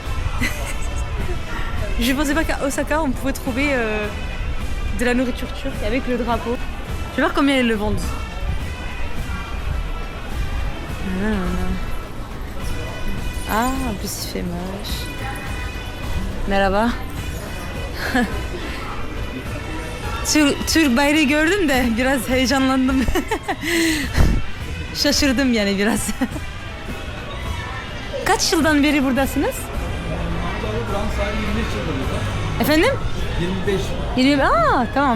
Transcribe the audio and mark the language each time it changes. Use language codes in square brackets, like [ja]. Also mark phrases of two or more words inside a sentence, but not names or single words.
[fr] Je pensais pas qu'à Osaka on pouvait trouver de la nourriture turque avec le drapeau. Je vais voir combien ils le vendent. Ah, en plus il fait moche. Mais là-bas. [tr] Türk bayrağı gördüm de biraz heyecanlandım. Şaşırdım yani biraz. Kaç yıldan beri buradasınız? Efendim? 25. Aa, tamam.